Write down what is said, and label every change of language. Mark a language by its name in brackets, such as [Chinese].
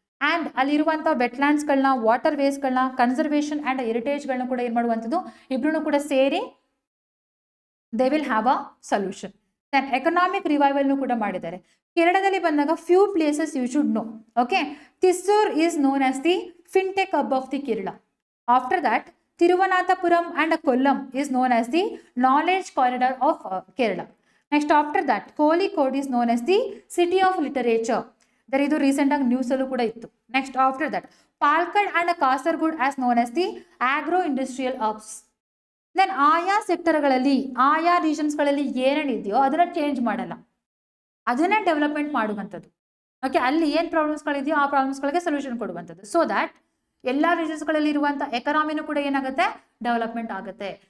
[Kannada] And ಅಲ್ಲಿರುವಂಥ ವೆಟ್ಲ್ಯಾಂಡ್ಸ್ಗಳನ್ನ, water ವೇಸ್ಗಳನ್ನ, conservation and ಹೆರಿಟೇಜ್ಗಳನ್ನ ಕೂಡ ಏನು ಮಾಡುವಂಥದ್ದು, ಇಬ್ಬರೂ ಕೂಡ ಸೇರಿ [English] They will have a solution. [Kannada] Then economic ರಿವೈವಲ್ನು ಕೂಡ ಮಾಡಿದ್ದಾರೆ. ಕೇರಳದಲ್ಲಿ ಬಂದಾಗ [English] Few places you should know. Okay, Thrissur is known as the fintech hub of the Kerala. After that Tiruvananthapuram and Kollam is known as the knowledge corridor of Kerala. Next after that Kozhikode is known as the city of literature. There is a recent news [Kannada] allu kuda ittu. [English] Next after that Palakkad and Kasaragod as known as the agro industrial hubs. [Kannada] Then ಆಯಾ ಸೆಕ್ಟರ್ಗಳಲ್ಲಿ, ಆಯಾ ರೀಜನ್ಸ್ಗಳಲ್ಲಿ ಏನೇನಿದೆಯೋ ಅದನ್ನ change ಮಾಡಲ್ಲ, ಅದನ್ನ development ಮಾಡುವಂಥದ್ದು. Okay, ಅಲ್ಲಿ ಏನು ಪ್ರಾಬ್ಲಮ್ಸ್ಗಳಿದೆಯೋ ಆ ಪ್ರಾಬ್ಲಮ್ಸ್ಗಳಿಗೆ solution ಕೊಡುವಂಥದ್ದು. ಸೊ ದ್ಯಾಟ್ ಎಲ್ಲ ರೀಜನ್ಸ್ಗಳಲ್ಲಿ ಇರುವಂಥ ಎಕನಾಮಿನೂ ಕೂಡ ಏನಾಗುತ್ತೆ, ಡೆವಲಪ್ಮೆಂಟ್ ಆಗುತ್ತೆ.